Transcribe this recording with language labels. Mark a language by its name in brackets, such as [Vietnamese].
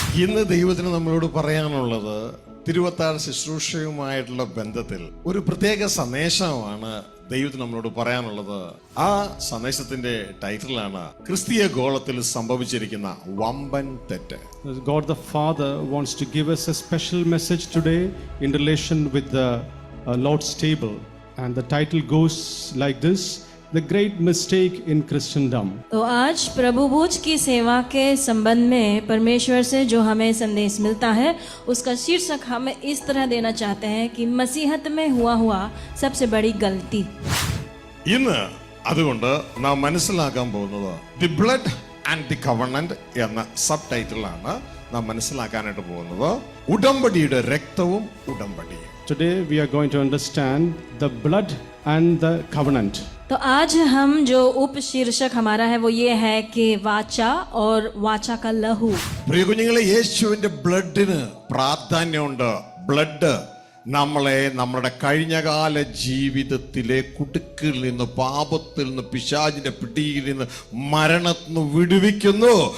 [Malayalam] ഇന്ന് ദൈവത്തിന് നമ്മളോട് പറയാനുള്ളത് തിരുവത്താഴ് ശുശ്രൂഷയുമായിട്ടുള്ള ബന്ധത്തിൽ ഒരു പ്രത്യേക സന്ദേശമാണ് ദൈവത്തിന് നമ്മളോട് പറയാനുള്ളത്. ആ സന്ദേശത്തിന്റെ ടൈറ്റിലാണ് ക്രിസ്തീയ ഗോളത്തിൽ സംഭവിച്ചിരിക്കുന്ന വമ്പൻ തെറ്റ്. [English] God the Father wants to give us a special message today in relation with the Lord's table, and the title goes like this: The Great Mistake in Christendom. [Hindi] तो आज प्रभु भोज की सेवा के संबंध में परमेश्वर से जो हमें संदेश मिलता है उसका शीर्षक हम इस तरह देना चाहते हैं कि मसीहत में हुआ सबसे बड़ी गलती. [Malayalam] ഇന്ന് അതുകൊണ്ട് നാം മനസ്സിലാക്കാൻ പോകുന്നത് [English] the blood and the covenant [Malayalam] എന്ന സബ് ടൈറ്റിലാണ് നാം മനസ്സിലാക്കാനായിട്ട് പോകുന്നത്. ഉടമ്പടിയുടെ രക്തവും ഉടമ്പടിയും. [English] Today we are going to understand the blood and the covenant. [Hindi] तो आज हम जो उप शीर्षक हमारा है वो ये है कि वाचा और वाचा का लहू. [Malayalam] പ്രിയ കുഞ്ഞുങ്ങളെ, യേശുവിന്റെ ബ്ലഡിന് പ്രാധാന്യമുണ്ട്. ബ്ലഡ് നമ്മളെ നമ്മുടെ കഴിഞ്ഞകാല ജീവിതത്തിലെ കുടുക്കിൽ നിന്ന്, പാപത്തിൽ നിന്ന്, പിശാചിന്റെ പിടിയിൽ നിന്ന്, മരണത്തിൽ നിന്ന് വിടുവിക്കുന്നു.